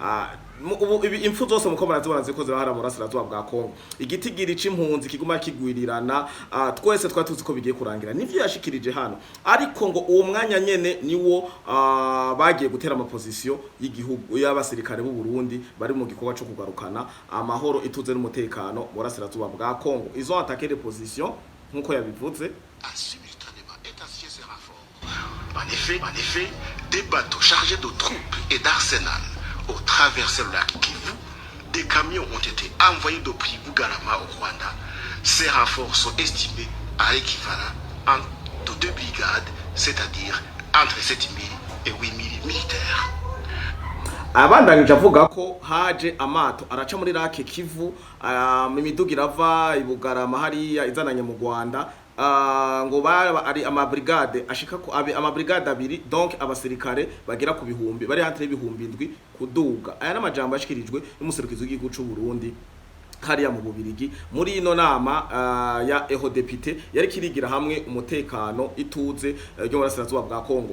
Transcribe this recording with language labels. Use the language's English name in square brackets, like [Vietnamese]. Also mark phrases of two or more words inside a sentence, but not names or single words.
[Rundi] impfu zose muko barazibona zikoze bahara mu burasirazuba bwa Kongo igitigiri c'impunzi kiguma kigwirirana twese twari tuzi ko bigiye kurangira nivyo yashikirije hano ariko ngo uwo mwanya nyene niwo bagiye gutera ama position y'igihugu y'abasirikare b'u Burundi bari mu gikorwa cyo kugarukana amahoro ituze n'umutekano mu burasirazuba bwa Kongo izo [French] attaquer les positions [Rundi] nkuko yabivuze [French] En effet, des bateaux chargés de troupes et d'arsenal ont traversé le lac Kivu. Des camions ont été envoyés depuis Bugarama au Rwanda. Ces renforts sont estimés à l'équivalent de 2 brigades, c'est-à-dire entre 7 000 et 8 000 militaires. [Rundi] Abandanyije avuga ko haje amato araca muri lake Kivu imiduga irava ibugarama hariya izananye mu Rwanda ngo ari ama brigade ashika ko ama brigade abiri donc abasirikare bagera ku bihumbi bari hantre y'ibihumbi 7 kuduga aya n'amajambo ashikirijwe n'umuserukizi w'igihugu cy'u Burundi hariya mu Bubirigi muri ino nama ya Ehodepite yari kirigira hamwe umutekano ituze ryo mu burasirazuba bwa Kongo.